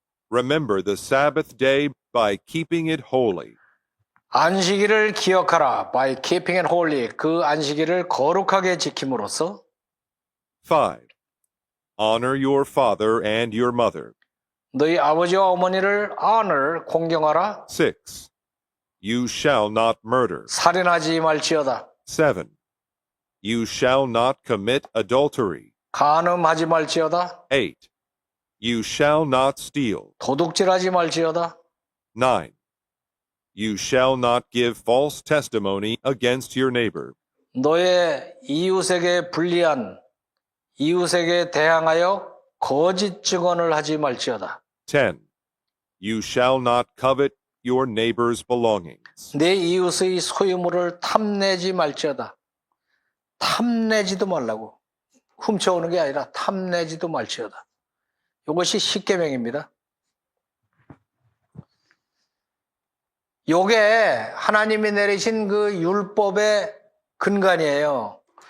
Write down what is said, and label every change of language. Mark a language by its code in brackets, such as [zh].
[en] Remember the Sabbath day by keeping it holy. [ko] 안식일을 기억하라. [en] By keeping it holy. [ko] 그 안식일을 거룩하게 지킴으로써. 5. [en] Honor your father and your mother. [ko] 너희 아버지와 어머니를 honor, 공경하라. [en] 6. You shall not murder. [ko] 살인하지 말지어다. 7. [en] You shall not commit adultery. [ko] 간음하지 말지어다. [en] 8. You shall not steal. [ko] 도둑질하지 말지어다. 9. [en] You shall not give false testimony against your neighbor. [ko] 너의 이웃에게 불리한, 이웃에게 대항하여 거짓 증언을 하지 말지어다. 10. [en] You shall not covet your neighbor's belongings. [ko] 내 이웃의 소유물을 탐내지 말지어다. 탐내지도 말라고. 훔쳐오는 게 아니라 탐내지도 말지어다. 이것이 십계명입니다. 요게 하나님이 내리신 그 율법의 근간이에요.